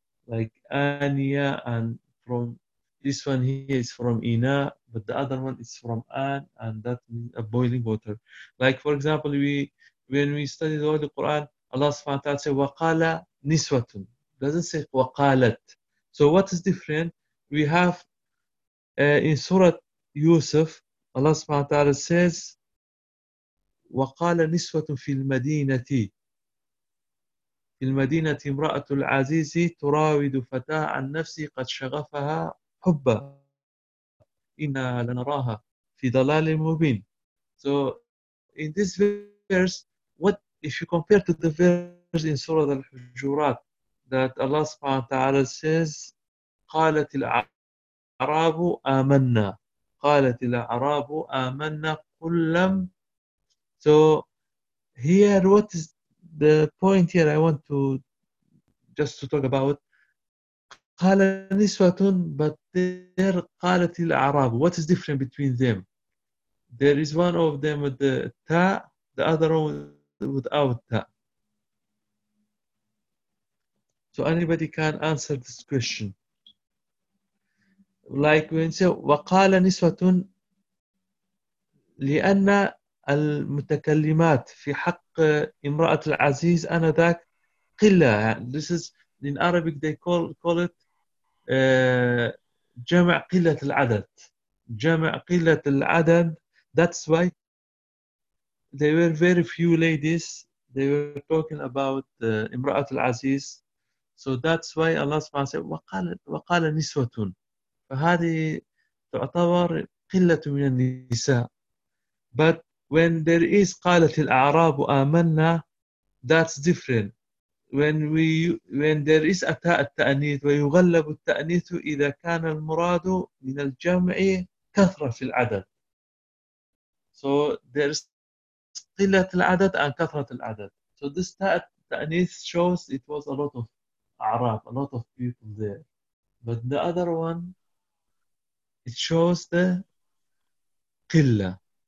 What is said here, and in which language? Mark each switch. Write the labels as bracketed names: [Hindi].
[English] Like Ania, and from this one here is from Ina, but the other one is from An, and that means a boiling water. Like for example, when we study the Holy Quran, Allah subhanahu wa ta'ala says waqala niswatun. Doesn't say waqalat. So what is different? We have in Surah Yusuf, Allah subhanahu wa ta'ala says [Arabic] وقال نسوة في المدينة امرأة العزيز تراود فتاة عن نفسي قد شغفها حبا إنا لنراها في ضلال مبين. [English] So in this verse, what if you compare to the verse in Surah Al-Hujurat that Allah subhanahu wa ta'ala says [Arabic] قالت الأعراب آمنا قالت الأعراب آمنا قل لم. [English] So here, what is the point here I want to just to talk about? [Arabic] قال نسوة [English] but there [Arabic] قالت الأعراب. [English] What is different between them? There is one of them with the ta, the other one without ta. So anybody can answer this question. Like when say [Arabic] وقال نسوة لأن المتكلمات في حق امرأة العزيز أنا ذاك قلة. [English] This is in Arabic they call it [Arabic] جمع قلة العدد. جمع قلة العدد. [English] That's why there were very few ladies. They were talking about [Arabic] امرأة العزيز. [English] So that's why Allah سبحانه said وقال نسوة. [Arabic] فهذه تعتبر قلة من النساء. [English] But when there is [Arabic] قالت الأعراب آمنا, [English] that's different. When there is [Arabic] أتاء التأنيث ويغلب التأنيث إذا كان المراد من الجمع كثرة في العدد. [English] So there is قلة العدد and [Arabic] كثرة العدد. [English] So this التأنيث shows it was a lot of [Arabic] أعراب, [English] a lot of people there. But the other one, it shows the قلة.